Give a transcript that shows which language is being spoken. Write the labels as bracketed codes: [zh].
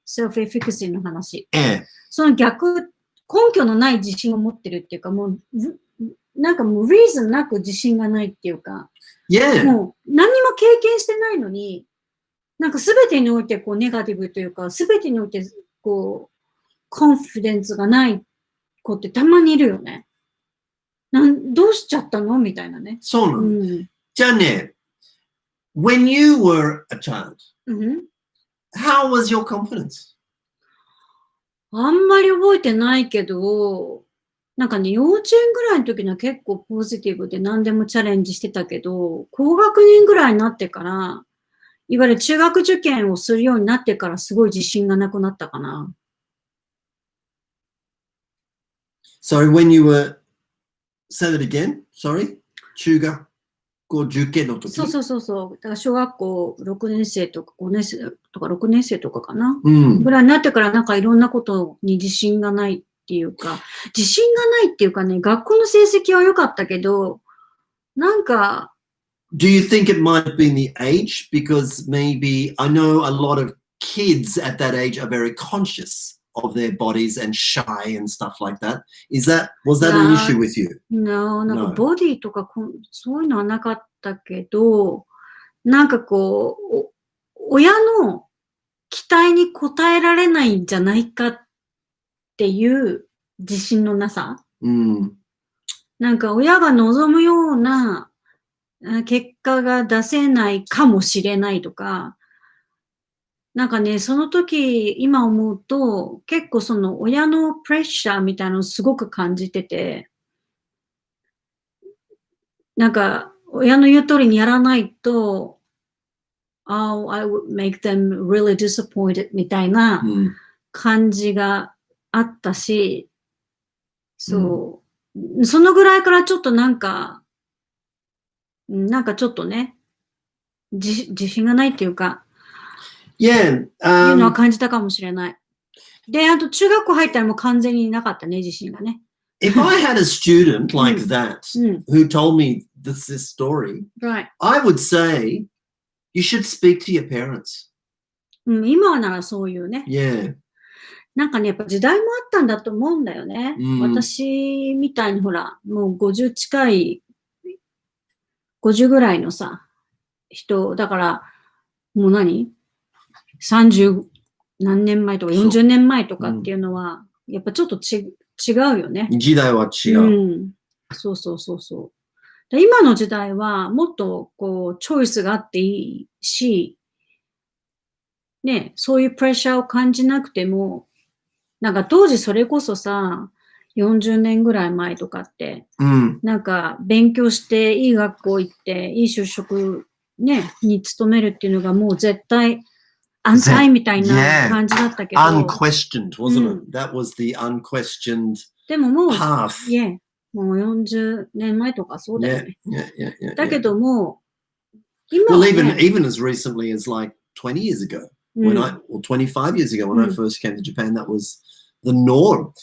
[ja] self-efficacy の話。その逆、根拠のない自信を持ってるっていうか、もう、なんかもう reason なく自信がないっていうか、もう何にも経験してないのに、なんかすべてにおいてこうネガティブというか、すべてにおいてこう、コンフィデンスがない子ってたまにいるよね。どうしちゃったのみたいなね。そうなの。じゃあね、 [en] when you were a child, how was your confidence? [ja] あんまり覚えてないけど、なんかね、幼稚園ぐらいの時には結構ポジティブで何でもチャレンジしてたけど、高学年ぐらいになってから、いわゆる中学受験をするようになってからすごい自信がなくなったかな。 [en] Sorry, when you were, say that again? Sorry? [ja] 中学校受験の時。そう。だから小学校6年生とか5年生とか6年生とかかな。ぐうん。らいになってからなんかいろんなことに自信がないっていうか、自信がないっていうかね、学校の成績は良かったけど、なんか、 [en] Do you think it might have been the age? Because maybe I know a lot of kids at that age are very conscious of their bodies and shy and stuff like that. Was that an issue with you? No, [ja] なんかボディとかそういうのはなかったけど、なんかこう、親の期待に応えられないんじゃないかっていう自信のなさ。なんか親が望むような結果が出せないかもしれないとか、なんかね、その時、今思うと、結構その親のプレッシャーみたいなのをすごく感じてて、なんか、親の言う通りにやらないと、 [en] Oh, I would make them really disappointed [ja] みたいな感じがあったし、そう、そのぐらいからちょっとなんかちょっとね、自信がないっていうか、いうのは感じたかもしれない。で、あと中学校入ったらもう完全になかったね、自信がね。 [en] If I had a student like that who told me this story, I would say, you should speak to your parents. [ja] 今はならそういうね。なんかね、やっぱ時代もあったんだと思うんだよね。私みたいにほら、もう50近い、50ぐらいのさ、人、だから、もう30何年前とか40年前とかっていうのは、やっぱちょっと違うよね。時代は違う。そう。で今の時代はもっとこうチョイスがあっていいし、ね、そういうプレッシャーを感じなくても、なんか当時それこそさ、40年ぐらい前とかって、なんか勉強していい学校行っていい就職ね、に勤めるっていうのがもう絶対安泰みたいな感じだったけど。 [en] Unquestioned, wasn't it? That was the unquestioned [ja] でももう、 [en] path. [ja] もう40年前とかそうだよね。だけ [en] Yeah. [ja] ども、今は、 [en] ね、even as recently as like 20 years ago, or 25 years ago when I first came to Japan, that was the norm.